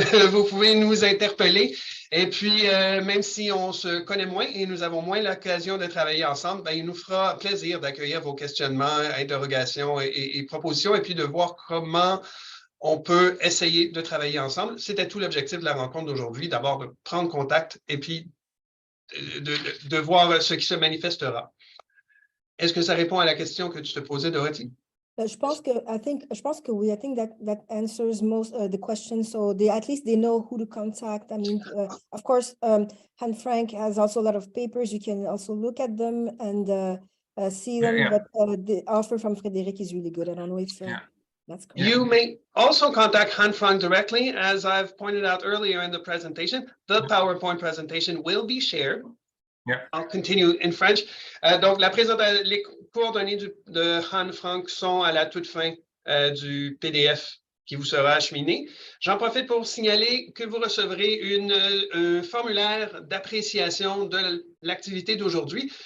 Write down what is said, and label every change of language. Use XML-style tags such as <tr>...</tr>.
<fr>Vous pouvez nous interpeller et puis même si on se connaît moins et nous avons moins l'occasion de travailler ensemble, ben, il nous fera plaisir d'accueillir vos questionnements, interrogations et propositions et puis de voir comment on peut essayer de travailler ensemble. C'était tout l'objectif de la rencontre d'aujourd'hui, d'abord de prendre contact et puis de voir ce qui se manifestera. Est-ce que ça répond à la question que tu te posais, Dorothy? Je pense que oui.</fr> <en>I think that answers most the questions. So at least they know who to contact. I mean, of course, Han Frank has also a lot of papers. You can also look at them and see them. Yeah. But the offer from Frédéric is really good. I don't know if that's correct. You may also contact Han Franck directly. As I've pointed out earlier in the presentation, the PowerPoint presentation will be shared. Yeah. I'll continue in French.</en> <fr>Donc, les coordonnées de Han Franck sont à la toute fin du PDF qui vous sera acheminé. J'en profite pour signaler que vous recevrez un formulaire d'appréciation de l'activité d'aujourd'hui.</fr>